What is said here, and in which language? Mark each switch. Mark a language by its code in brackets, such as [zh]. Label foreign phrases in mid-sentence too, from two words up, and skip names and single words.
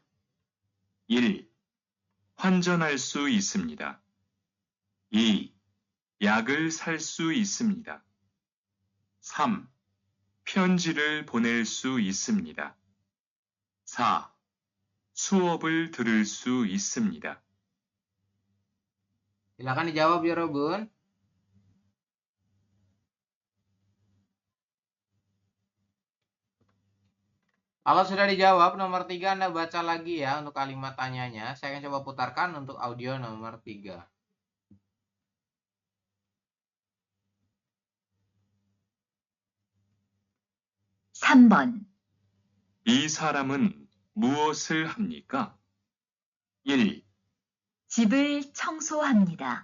[ko] 1. 환전할 수 있습니다. 2. 약을 살 수 있습니다. 3. 편지를 보낼 수 있습니다. 4. 수업을 들을 수 있습니다. [id] Silakan dijawab ya Robun. Kalau sudah dijawab, nomor 3 Anda baca lagi ya untuk kalimat tanyanya. Saya akan coba putarkan untuk audio nomor 3. [ko] (3번) 이 사람은 무엇을 합니까? 1. 집을 청소합니다.